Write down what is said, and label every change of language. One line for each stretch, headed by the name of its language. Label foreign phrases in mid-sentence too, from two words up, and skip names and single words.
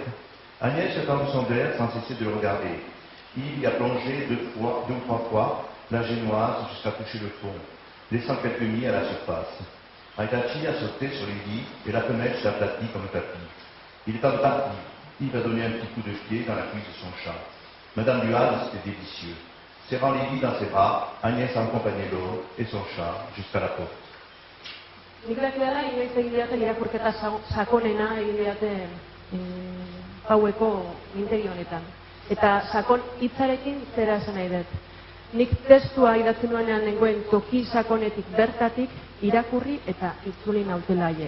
French: Agnès a tendu son verre sans cesser de le regarder. Yves y a plongé deux ou trois fois la génoise jusqu'à toucher le fond, laissant quelques nids à la surface. Aitachi a sauté sur les lits et la fenêtre s'est aplatie comme un tapis. Il est parti. Yves a donné un petit coup de pied dans la cuisse de son chat. Madame Duhal, c'était délicieux. Serrant Lily dans ses bras, Agnès a accompagné l'homme et son chat jusqu'à la porte.
Basque: Niklakiara inoiz egin didate irakurketa sakonena egin didate paueko mintegi honetan. Eta sakon hitzarekin zera esan nahi dut. Nik testua idatzen nuenean nengoen toki sakonetik bertatik irakurri eta itzuli nautela haiek.